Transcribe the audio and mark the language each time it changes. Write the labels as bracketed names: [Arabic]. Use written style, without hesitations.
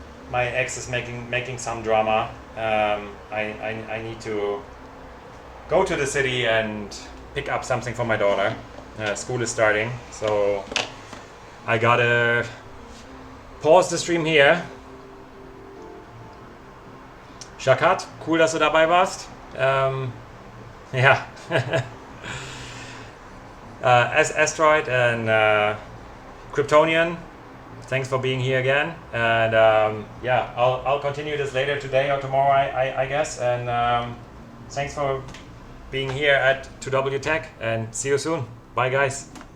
[English] My ex is making some drama. I need to go to the city and pick up something for my daughter. School is starting, so I gotta pause the stream here. [German] Shakat, cool, dass du dabei warst. Ja. [English] Asteroid and Kryptonian, thanks for being here again. And yeah, I'll continue this later today or tomorrow, I guess. And thanks for being here at 2W Tech, and see you soon. Bye, guys.